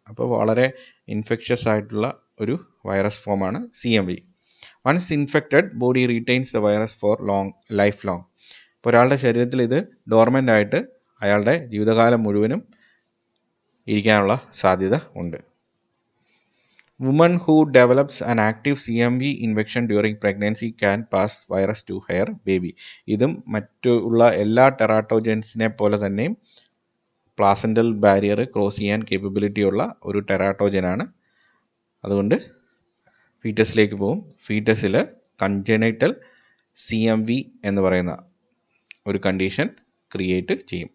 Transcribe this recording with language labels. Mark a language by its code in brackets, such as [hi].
[ml] അപ്പോൾ വളരെ ഇൻഫെക്ഷ്യസ് ആയിട്ടുള്ള ഒരു വൈറസ് ഫോമാണ് CMV. [en] Once infected, body retains the virus for life long. [ml] അപ്പോൾ ഒരാളുടെ ശരീരത്തിൽ ഇത് ഡോർമെൻ്റ് ആയിട്ട് അയാളുടെ ജീവിതകാലം മുഴുവനും ഇരിക്കാനുള്ള സാധ്യത ഉണ്ട്. [en] Woman who develops an active CMV infection during pregnancy can pass virus to her baby. [ml] ഇതും മറ്റുള്ള എല്ലാ ടെറാട്ടോജൻസിനെ പോലെ തന്നെ പ്ലാസൻ്റൽ ബാരിയർ ക്രോസ് ചെയ്യാൻ കേപ്പബിലിറ്റി ഉള്ള ഒരു ടെറാട്ടോജനാണ്. അതുകൊണ്ട് ഫീറ്റസിലേക്ക് പോകും. ഫീറ്റസിൽ കൺജനൈറ്റൽ CMV എന്ന് പറയുന്ന ഒരു കണ്ടീഷൻ ക്രിയേറ്റ് ചെയ്യും.